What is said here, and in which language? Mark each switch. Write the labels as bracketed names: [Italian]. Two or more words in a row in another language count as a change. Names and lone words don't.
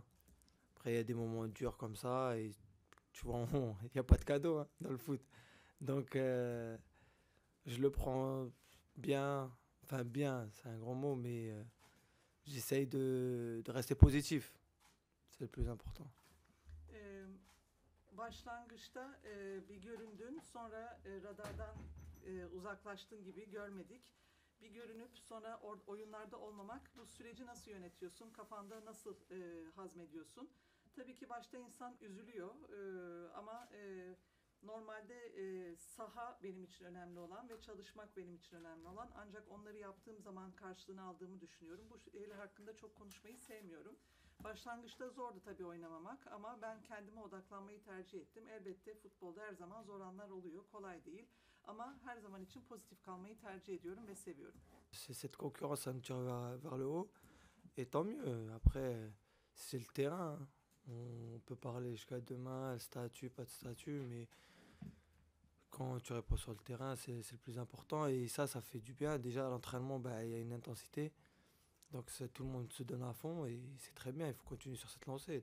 [French] Après, il y a des moments durs comme ça et tu vois, il n'y a pas de cadeau hein, dans le foot. Donc, je le prends bien. Enfin, bien, c'est un grand mot, mais j'essaye de rester positif. C'est le plus important. [Turkish] Başlangıçta bir göründün, sonra radardan uzaklaştın gibi görmedik. Bir görünüp sonra oyunlarda olmamak, bu süreci nasıl yönetiyorsun, kafanda nasıl hazmediyorsun? Tabii ki başta insan üzülüyor ama normalde saha benim için önemli olan ve çalışmak benim için önemli olan. Ancak onları yaptığım zaman karşılığını aldığımı düşünüyorum. Bu şeyler hakkında çok konuşmayı sevmiyorum. Başlangıçta zordu tabii oynamamak ama ben kendime odaklanmayı tercih ettim. Elbette futbolda her zaman zor anlar oluyor, kolay değil. Ama her zaman için pozitif kalmayı tercih ediyorum ve seviyorum. [French] Cette concurrence, ça me tire vers le haut. Et tant mieux. Après, c'est le terrain. Hein. On peut parler jusqu'à demain, statut, pas de statut, mais quand tu réponds sur le terrain, c'est le plus important. Et ça fait du bien. Déjà, à l'entraînement, il y a une intensité. Donc tout le monde se donne à fond et c'est très bien, il faut continuer sur cette lancée.